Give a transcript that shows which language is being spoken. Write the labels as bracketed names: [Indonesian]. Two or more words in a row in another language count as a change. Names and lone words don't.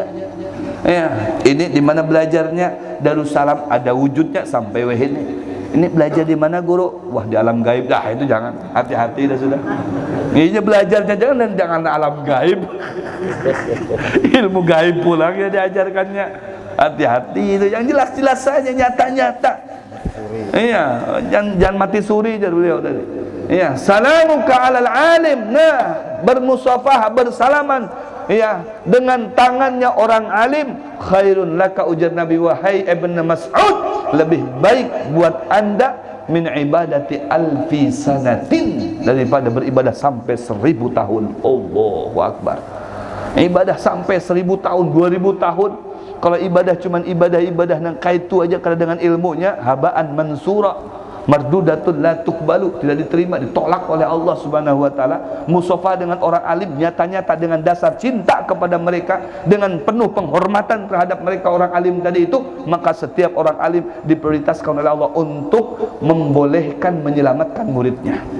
[Indonesian] Ya, ini di mana belajarnya, Darussalam ada wujudnya sampai ini. Ini belajar di mana guru? Wah, di alam gaib. Dah, itu jangan. Hati-hati dah sudah. Ini belajarnya jangan alam gaib. [Banjar] Ilmu gaib pulang ya diajarkannya. [Indonesian] Hati-hati itu. Yang jelas-jelas saja, nyata-nyata. Iya, jangan mati suri aja beliau tadi. Iya, [Arabic] سلامك على العالم. [Indonesian] Nah, bermusafahah, bersalaman, ya, dengan tangannya orang alim, [Arabic] خير لك, [Indonesian] ujar Nabi, wahai Ibn Mas'ud, lebih baik buat anda [Arabic] من عبادة ألف سنة, [Indonesian] daripada beribadah sampai 1000 tahun. [Arabic] الله أكبر. [Indonesian] Ibadah sampai 1000 tahun, 2000 tahun. Kalau ibadah cuman ibadah yang kaitu aja, kalau dengan ilmunya [Arabic] هباء منثورا مردودة لا تقبل, [Indonesian] tidak diterima, ditolak oleh Allah [Arabic] سبحانه وتعالى. [Indonesian] Musafah dengan orang alim nyata-nyata dengan dasar cinta kepada mereka, dengan penuh penghormatan terhadap mereka orang alim tadi itu, maka setiap orang alim diprioritaskan oleh Allah untuk membolehkan menyelamatkan muridnya.